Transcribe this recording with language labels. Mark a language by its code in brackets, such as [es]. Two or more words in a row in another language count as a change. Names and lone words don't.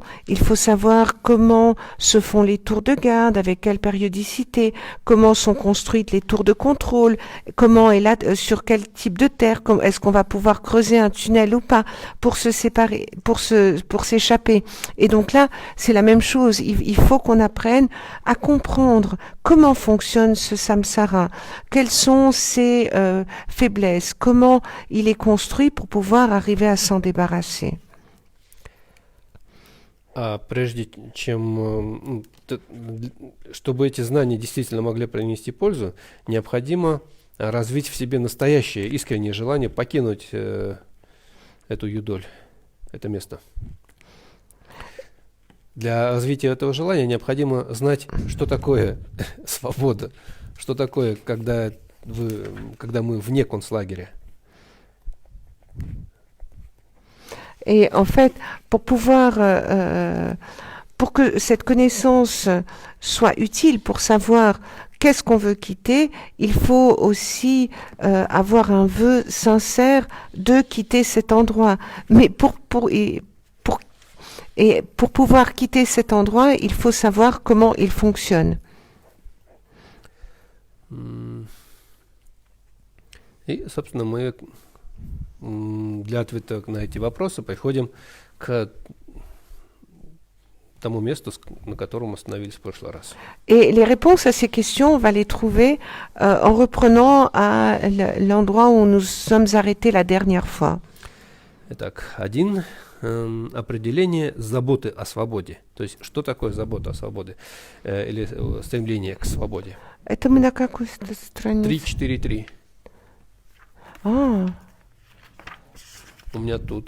[fr] Il faut savoir comment se font les tours de garde, avec quelle périodicité, comment sont construites les tours de contrôle, comment est là, sur quel type de terre, est-ce qu'on va pouvoir creuser un tunnel ou pas pour se séparer, pour s'échapper. Et donc là, c'est la même chose. Il faut qu'on apprenne à comprendre comment fonctionne ce samsara, quelles sont ses faiblesses, comment il est construit pour pouvoir arriver à s'en débarrasser. [ru] Прежде чем, чтобы эти знания действительно могли принести пользу, необходимо развить в себе настоящее искреннее желание покинуть эту юдоль, это место. Для развития этого желания необходимо знать, что такое свобода, что такое, когда мы вне концлагеря. [fr] Et en fait, pour que cette connaissance soit utile pour savoir qu'est-ce qu'on veut quitter, il faut aussi avoir un vœu sincère de quitter cet endroit. Mais pour pouvoir quitter cet endroit, il faut savoir comment il fonctionne. [ru] И, собственно, мы для ответа на эти вопросы приходим к тому месту, на котором остановились в прошлый раз. [fr] Et les réponses à ces questions, on va les trouver en reprenant à l'endroit où nous sommes arrêtés la dernière fois. [ru] Итак, определение заботы о свободе. То есть, что такое забота о свободе? Или стремление к свободе? Это мы на какой странице? 3.4.3. А. У меня тут